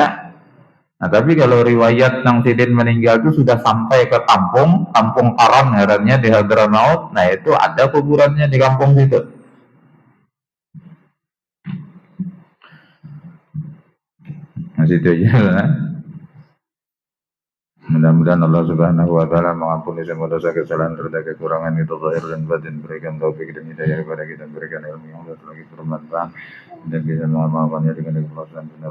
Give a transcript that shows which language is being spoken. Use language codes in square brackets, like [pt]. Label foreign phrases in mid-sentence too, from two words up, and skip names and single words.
[id] Nah, tapi kalau riwayat Nang Sidin meninggal itu sudah sampai ke kampung Karan ngarannya di Hadramaut. Nah, itu ada kuburannya di kampung situ. situ aja lah. Mudah-mudahan Allah [ar] سبحانه وتعالى [id] mengampuni semua dosa kesalahan serta kekurangan itu zahir dan batin, berikan taufik dan hidayah kepada kita, berikan ilmu yang lagi bermanfaat dan bisa mengamalkannya dengan ikhlasan benar.